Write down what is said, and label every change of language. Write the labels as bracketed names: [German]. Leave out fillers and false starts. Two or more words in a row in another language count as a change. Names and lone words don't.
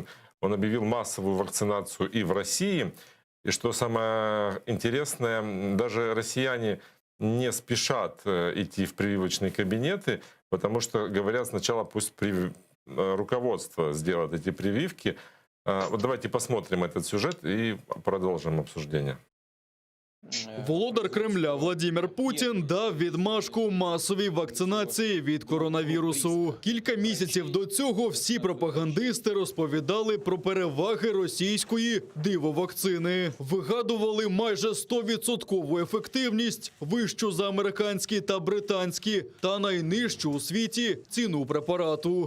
[Russian] Он объявил массовую вакцинацию и в России. И что самое интересное, даже россияне не спешат идти в прививочные кабинеты, потому что говорят, сначала пусть руководство сделает эти прививки. Вот давайте посмотрим этот сюжет и продолжим обсуждение. [Ukrainian] Володар Кремля Владимир Путін дав відмашку масовій вакцинації від коронавірусу. Кілька місяців до цього всі пропагандисти розповідали про переваги російської дивовакцини. Вигадували майже 100% ефективність, вищу за американські та британські, та найнижчу у світі ціну препарату.